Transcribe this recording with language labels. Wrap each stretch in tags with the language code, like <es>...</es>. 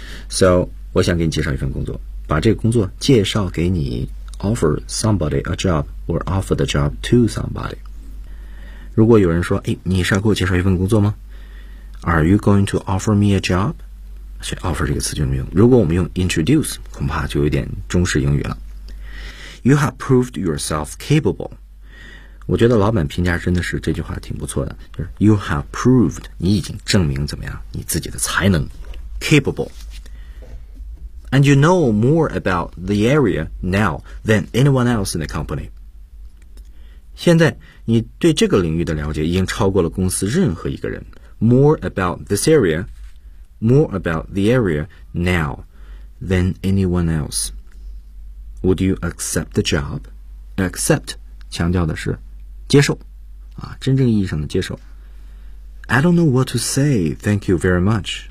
<zh>So 我想给你介绍一份工作，把这个工作介绍给你。</zh> <en>Offer somebody a job or offer the job to somebody。</en> <zh>如果有人说，哎，你是要给我介绍一份工作吗？</zh> <en>Are you going to offer me a job？</en> <zh>所以 offer 这个词就没用。如果我们用 introduce， 恐怕就有点中式英语了。</zh> <en>You have proved yourself capable。</en> <zh>我觉得老板评价真的是这句话挺不错的，就是</zh> <en>You have proved，</en> <zh>你已经证明怎么样你自己的才能 capable。</zh> <en>And you know more about the area now than anyone else in the company。</en> <zh>现在你对这个领域的了解已经超过了公司任何一个人。</zh> <en>More about this area， More about the area now than anyone else。 Would you accept the job？</en> <zh>Accept 强调的是接受啊，真正意义上的接受。</zh> <en>I don't know what to say. Thank you very much.</en>